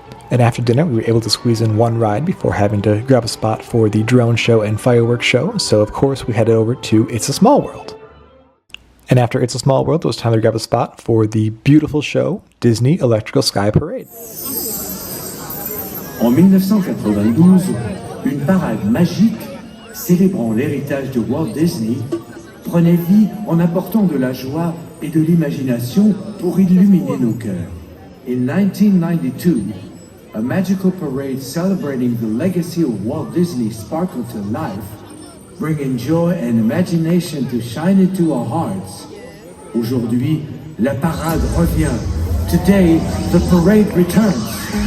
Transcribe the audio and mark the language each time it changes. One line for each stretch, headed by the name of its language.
English: And after dinner, we were able to squeeze in one ride before having to grab a spot for the drone show and fireworks show. So, of course, we headed over to It's a Small World. And after It's a Small World, it was time to grab a spot for the beautiful show, Disney Electrical Sky Parade.
French: En 1992, une parade magique célébrant l'héritage de Walt Disney prenait vie en apportant de la joie et de l'imagination pour illuminer nos cœurs.
English: In 1992, a magical parade celebrating the legacy of Walt Disney sparkled to life, bringing joy and imagination to shine into our hearts.
French: Aujourd'hui, la parade revient.
English: Today, the parade returns.